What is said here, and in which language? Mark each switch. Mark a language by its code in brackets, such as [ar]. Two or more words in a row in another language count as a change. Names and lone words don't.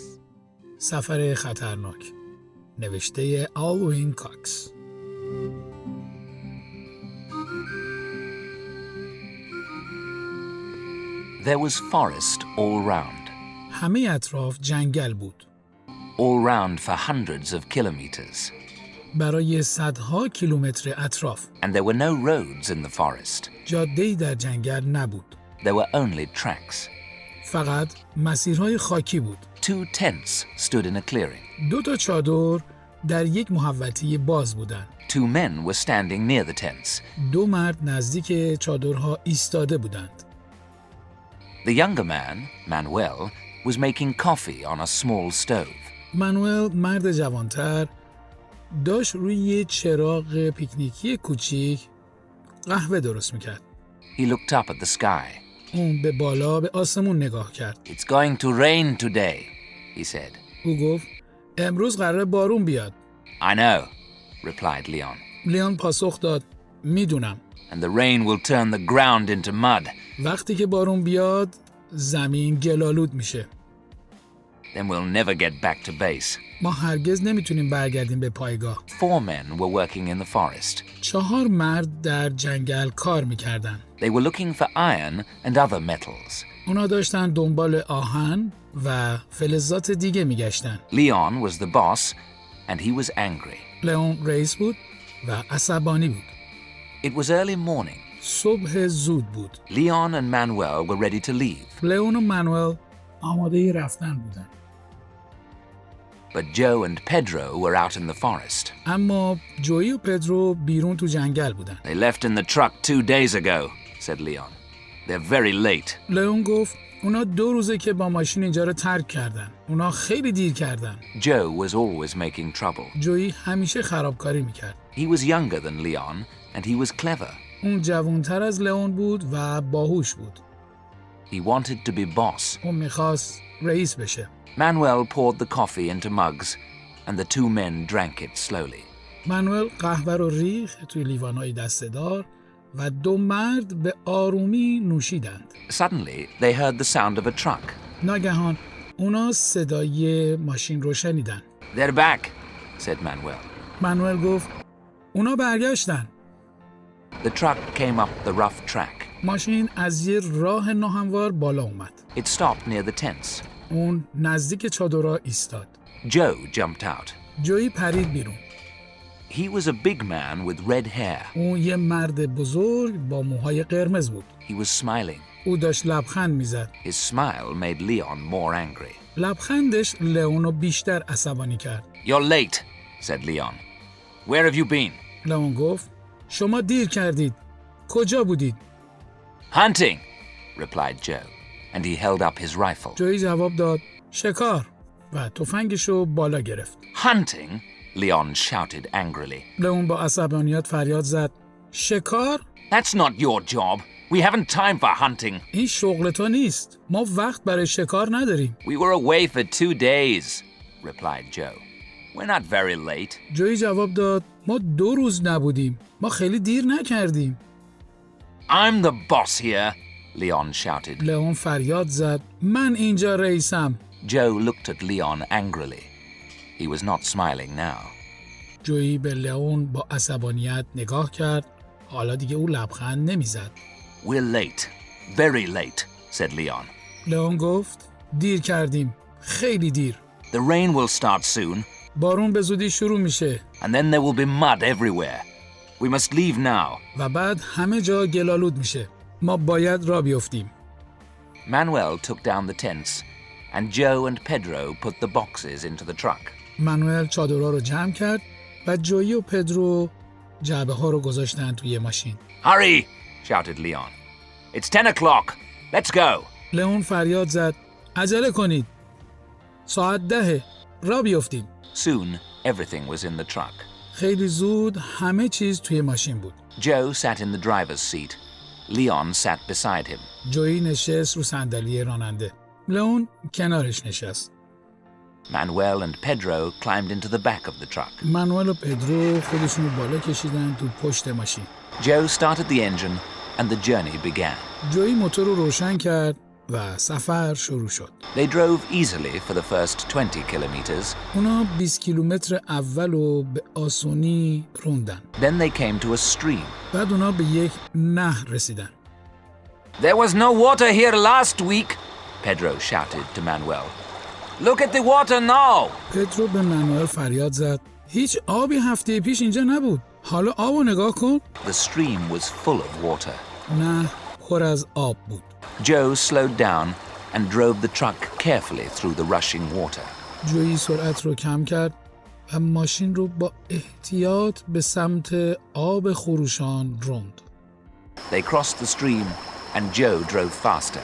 [fa] سفر خطرناک نوشته آلوین کاکس. [en] There was forest all round. [fa] همه اطراف جنگل بود. [en] All round for hundreds of kilometers. [fa] برای صدها کیلومتر اطراف. [en] And there were no roads in the forest. [fa] جاده‌ای در جنگل نبود. [en] There were only tracks. [fa] فقط مسیرهای خاکی بود. [en] 2 tents stood in a clearing. [fa] 2 چادر در یک محوطه باز بودند. [en] 2 men were standing near the tents. [fa] 2 مرد نزدیک چادرها ایستاده بودند. [en] The younger man, Manuel, was making coffee on a small stove. [fa] مانوئل مرد جوانتر داشت روی چراغ پیکنیکی کوچیک قهوه درست میکرد. [en] He looked up at the sky. [fa] اون به بالا به آسمون نگاه کرد. [en] It's going to rain today, he said. [fa] او گفت امروز قراره بارون بیاد. [en] I know, replied Leon. [fa] لیون پاسخ داد میدونم. [en] And the rain will turn the ground into mud. [fa] وقتی که بارون بیاد زمین گلالود میشه. [en] Then we'll never get back to base. [fa] ما هرگز نمیتونیم برگردیم به پایگاه. [en] 4 men were working in the forest. [fa] 4 مرد در جنگل کار میکردن. [en] They were looking for iron and other metals. [fa] اونا داشتن دنبال آهن و فلزات دیگه میگشتن. [en] Leon was the boss and he was angry. [fa] لیون رئیس بود و عصبانی بود. [en] It was early morning. [fa] صبح زود بود. [en] Leon and Manuel were ready to leave. [fa] لیون و مانوئل آماده رفتن بودن. [en] But Joe and Pedro were out in the forest. [fa] اما جویی و پدرو بیرون تو جنگل بودن. [en] They left in the truck 2 days ago, said Leon. They're very late. [fa] لیون گفت اونا 2 روزه که با ماشین اینجا رو ترک کردن. اونا خیلی دیر کردن. [en] Joe was always making trouble. [fa] جویی همیشه خرابکاری میکرد. [en] He was younger than Leon and he was clever. [fa] اون جوانتر از لیون بود و باهوش بود. [en] He wanted to be boss. [fa] اون میخواست رئیس بشه. [en] Manuel poured the coffee into mugs and the 2 men drank it slowly. [fa] مانوئل قهوه رو ریخت توی لیوانهای دسته‌دار و 2 مرد به آرومی نوشیدند. [en] Suddenly, they heard the sound of a truck. [fa] ناگهان اونا صدای ماشین رو شنیدن. [en] They're back, said Manuel. [fa] مانوئل گفت اونا برگشتن. [en] The truck came up the rough track. [fa] ماشین از یه راه ناهموار بالا اومد. [en] It stopped near the tents. [fa] اون نزدیک چادرها ایستاد. [en] Joe jumped out. [fa] جویی پرید بیرون. [en] He was a big man with red hair. [fa] اون یه مرد بزرگ با موهای قرمز بود. [en] He was smiling. [fa] او داشت لبخند میزد. [en] His smile made Leon more angry. [fa] لبخندش لیونو بیشتر عصبانی کرد. [en] You're late, said Leon. Where have you been? [fa] لیون گفت شما دیر کردید. کجا بودید؟ [en] Hunting, replied Joe, and he held up his rifle. [fa] جویی جواب داد شکار و تفنگشو بالا گرفت. [en] Hunting? Leon shouted angrily. [fa] لیون با عصبانیت فریاد زد شکار؟ [en] That's not your job. We haven't time for hunting. [fa] این شغل تو نیست. ما وقت برای شکار نداریم. [en] We were away for 2 days, replied Joe. We're not very late. [fa] جویی جواب داد ما 2 روز نبودیم. ما خیلی دیر نکردیم. [en] I'm the boss here, Leon shouted. [fa] لیون فریاد زد من اینجا رئیسم. [en] Joe looked at Leon angrily. He was not smiling now. [fa] جویی به لیون با عصبانیت نگاه کرد. حالا دیگه او لبخند نمیزد. [en] We're late. Very late, said Leon. [fa] لیون گفت دیر کردیم. خیلی دیر. [en] The rain will start soon. [fa] بارون به زودی شروع میشه. [en] And then there will be mud everywhere. We must leave now. [fa] و بعد همه جا گلالود میشه. ما باید راه بیفتیم. [en] Manuel took down the tents, and Joe and Pedro put the boxes into the truck. [fa] مانوئل چادرها رو جمع کرد و جویی و پدرو جعبه ها رو گذاشتن توی ماشین. [en] Hurry! shouted Leon. It's 10 o'clock. Let's go. [fa] لئون فریاد زد عجله کنید. ساعت 10 راه بیفتیم. [en] Soon, everything was in the truck. [fa] خیلی زود همه چیز توی ماشین بود. [en] Joe sat in the driver's seat. Leon sat beside him. [fa] جویی نشست رو صندلی راننده. لئون کنارش نشست. [en] Manuel and Pedro climbed into the back of the truck. [fa] مانوئل و پدرو خودشون رو بالا کشیدن تو پشت ماشین. [en] Joe started the engine and the journey began. [fa] جویی موتور رو روشن کرد و سفر شروع شد. [en] They drove easily for the first 20 kilometers. [fa] اونا 20 کیلومتر اول رو به آسونی روندن. [en] Then they came to a stream. [fa] بعد اونا به یک نهر رسیدن. [en] There was no water here last week, Pedro shouted to Manuel. Look at the water now. [fa] پدرو به مانوئل فریاد زد هیچ آبی هفته پیش اینجا نبود. حالا آبو نگاه کن. [en] The stream was full of water. [fa] نهر پر از آب بود. [en] Joe slowed down and drove the truck carefully through the rushing water. [fa] جویی سرعت رو کم کرد و ماشین رو با احتیاط به سمت آب خروشان راند. [en] They crossed the stream and Joe drove faster.